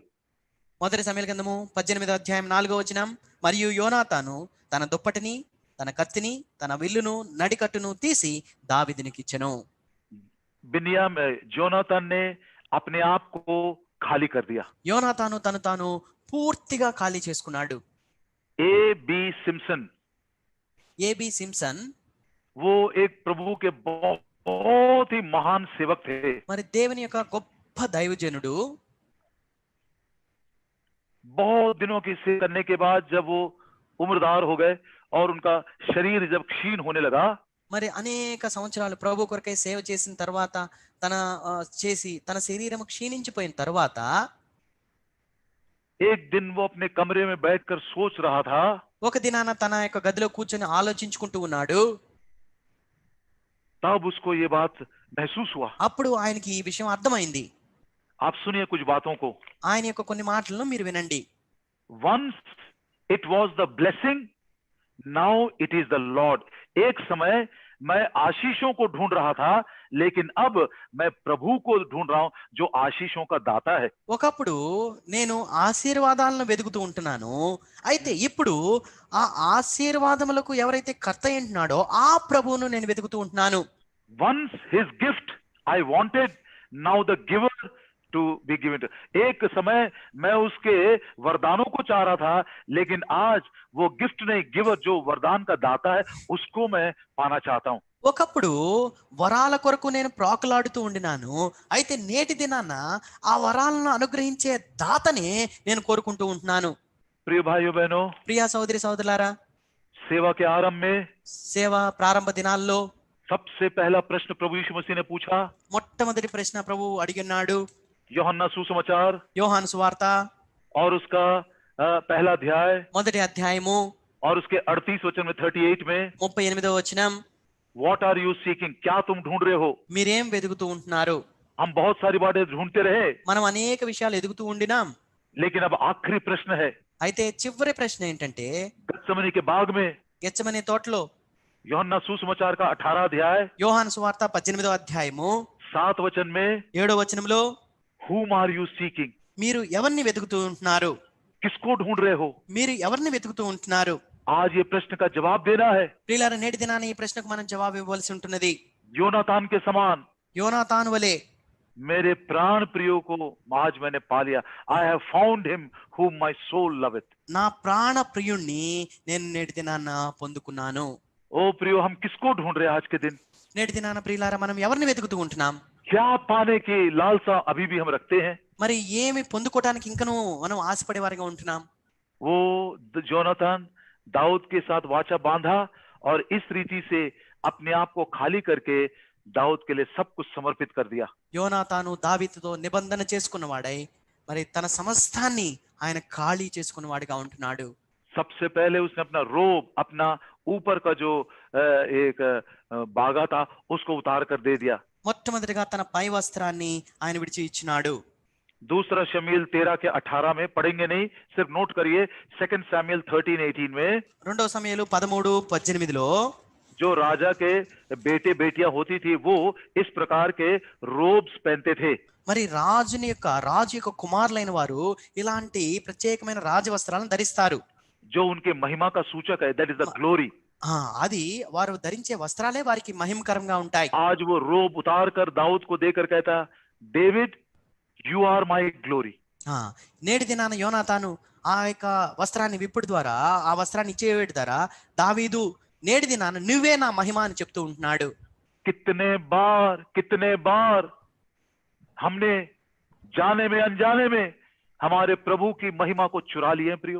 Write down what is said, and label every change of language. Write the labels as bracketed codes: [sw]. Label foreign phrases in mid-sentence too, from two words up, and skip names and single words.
[te] మొదటి సమూయేలు గ్రంథము 18వ అధ్యాయం 4వ వచనం. మరియు యోనాతాను తన దుప్పటిని, తన కత్తిని, తన విల్లును, నడికట్టును తీసి దావీదునికి ఇచ్చెను. [hi] जोनातान ने अपने आप को खाली कर दिया. [te] యోనాతాను తను తాను పూర్తిగా ఖాళీ చేసుకున్నాడు. [hi] A.B. सिम्पसन, A.B. सिम्पसन वो एक प्रभु के बहुत ही महान सेवक थे. [te] మరి దేవుని యొక్క గొప్ప దైవజనుడు. [hi] बहुत दिनों की सेवा करने के बाद जब वो उम्रदार हो गए और उनका शरीर जब क्षीण होने लगा, [te] మరి అనేక సంవత్సరాలు ప్రభు కొరకై సేవ చేసిన తర్వాత తన శరీరం క్షీణించిపోయిన తర్వాత [hi] एक दिन वो अपने कमरे में बैठकर सोच रहा था. [te] ఒక దినాన తన యొక్క గదిలో కూర్చొని ఆలోచించుకుంటూ ఉన్నాడు. [hi] तब उसको ये बात महसूस हुआ. [te] అప్పుడు ఆయనకి ఈ విషయం అర్థమైంది. [hi] आप सुनिए कुछ बातों को. [te] ఆయన యొక్క కొన్ని మాటలను మీరు వినండి. [en] Once it was the blessing, now it is the Lord. [hi] एक समय मैं आशीषों को ढूंढ रहा था, लेकिन अब मैं प्रभु को ढूंढ रहा हूं जो आशीषों का दाता है। [te] ఒకప్పుడు నేను ఆశీర్వాదాలను వెతుకుతూ ఉంటున్నాను, అయితే ఇప్పుడు ఆ ఆశీర్వాదములకు ఎవరైతే కర్త ఉంటున్నాడో ఆ ప్రభువును నేను వెతుకుతూ ఉంటున్నాను. [en] Once his gift I wanted, now the giver to be given to. [hi] एक समय मैं उसके वरदानों को चाह रहा था, लेकिन आज वो गिफ्ट नहीं, गिवर जो वरदान का दाता है उसको मैं पाना चाहता हूं. [te] ఒకప్పుడు వరాల కొరకు నేను ప్రాకులాడుతూ ఉండినాను, అయితే నేటి దినాన ఆ వరాలను అనుగ్రహించే దాతనే నేను కోరుకుంటూ ఉంటున్నాను. [hi] प्रिय भाइयों बहनों, [te] ప్రియా సోదరి సోదరులారా, [hi] सेवा के आरंभ में [te] సేవ ప్రారంభ దినాల్లో [hi] सबसे पहला प्रश्न प्रभु यीशु मसीह ने पूछा. [te] మొట్టమొదటి ప్రశ్న ప్రభు అడిగినాడు. [hi] यूहन्ना सुसमाचार [te] యోహాను సువార్త [hi] और उसका पहला अध्याय [te] మొదటి అధ్యాయము [hi] और उसके 38 वचन में 38 में, [te] 38వ వచనం, [en] what are you seeking, [hi] क्या तुम ढूंढ रहे हो. [te] మీరేం వెతుకుతూ ఉంటున్నారు? [hi] हम बहुत सारी बातें ढूंढते रहे, [te] మనం అనేక విషయాలు ఎదుగుతూ ఉండినాం, [hi] लेकिन अब आखिरी प्रश्न है. [te] అయితే చివరి ప్రశ్న ఏంటంటే [hi] गत्समनी के बाग में [te] గెత్సేమనే తోటలో [hi] यूहन्ना सुसमाचार का 18 अध्याय [te] యోహాను సువార్త 18వ అధ్యాయము [hi] 7 वचन में, [te] 7వ వచనంలో [en] whom are you seeking, [te] మీరు ఎవరిని వెతుకుతూ ఉంటున్నారు? [hi] किसको ढूंढ रहे हो. [te] మీరు ఎవరిని వెతుకుతూ ఉంటున్నారు? [hi] आज ये प्रश्न का जवाब देना है. [te] ప్రియులారా, నేటి దినాన ఈ ప్రశ్నకు మనం జవాబు ఇవ్వాల్సి ఉంటున్నది. [hi] योनातान के समान [te] యోనాతాను వలె [hi] मेरे प्राण प्रियो को आज मैंने पा लिया. [en] I have found him whom my soul loveth. [te] నా ప్రాణ ప్రియుణ్ణి నేను నేటి దినాన పొందుకున్నాను. [hi] ओ प्रियो, हम किसको ढूंढ रहे हैं आज के दिन. [te] నేటి దినాన ప్రియులారా, మనం ఎవరిని వెతుకుతూ ఉంటున్నాం? [hi] क्या पाने की लालसा अभी भी हम रखते हैं. [te] మరి ఏమి పొందుకోవడానికి ఇంకనూ మనం ఆశపడే వారిగా ఉంటున్నాం? [hi] वो जोनातान दाऊद के साथ वाचा बांधा और इस रीति से अपने आप को खाली करके दाऊद के लिए सब कुछ समर्पित कर दिया. [te] యోనాతాను దావీదుతో నిబంధన చేసుకున్నవాడై మరి తన సమస్తాన్ని ఆయన ఖాళీ చేసుకున్నవాడిగా ఉంటున్నాడు. [hi] सबसे पहले उसने अपना रोब, अपना ऊपर का जो एक बागा था, उसको उतार कर दे दिया. [te] మొట్టమొదటిగా తన పై వస్త్రాన్ని ఆయన విడిచి ఇచ్చినాడు. [hi] दूसरा शमूएल 13 के 18 में, पढ़ेंगे नहीं, सिर्फ नोट करिए. 2 शमूएल 13-18 में, [te] రెండవ సమూయేలు 13:18లో [hi] जो राजा के बेटे बेटियां होती थी वो इस प्रकार के रोब्स पहनते थे. [te] మరి రాజు యొక్క కుమారులైన వారు ఇలాంటి ప్రత్యేకమైన రాజవస్త్రాలను ధరిస్తారు. [hi] जो उनके महिमा का सूचक है, [en] that is the glory. [te] అది వారు ధరించే వస్త్రాలే వారికి మహిమకరంగా ఉంటాయి. [hi] आज वो रोब उतार कर दाऊद को देकर कहता, [en] David you are my glory. [te] నేటి దినాన యోనాతాను ఆ యొక్క వస్త్రాన్ని విప్పుడు ద్వారా, ఆ వస్త్రాన్ని ఇచ్చేవేటి ద్వారా, దావీదు నేటి దినాన నువ్వే నా మహిమ అని చెప్తూ ఉంటున్నాడు. [hi] कितने बार हमने जाने में अनजाने में हमारे प्रभु की महिमा को चुरा लिए प्रियो.